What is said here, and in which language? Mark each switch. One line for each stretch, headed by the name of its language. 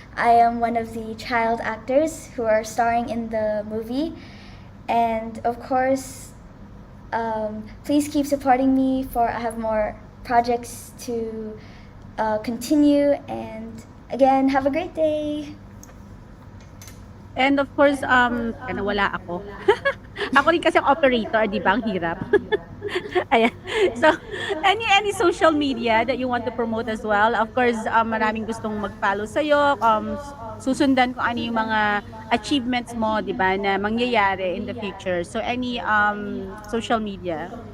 English: I am one of the child actors who are starring in the movie. And of course, please keep supporting me for I have more projects to continue. And again, have a great day. And of course,
Filipino: wala ako. Ako rin kasi ang operator, di ba? Ang hirap. Ayan.
English: So, any social media that you want to promote as well? Of course,
Filipino: maraming gustong mag-follow sa'yo. Susundan ko ano yung mga achievements mo, di ba, na mangyayari
English: in the future. So, any social media?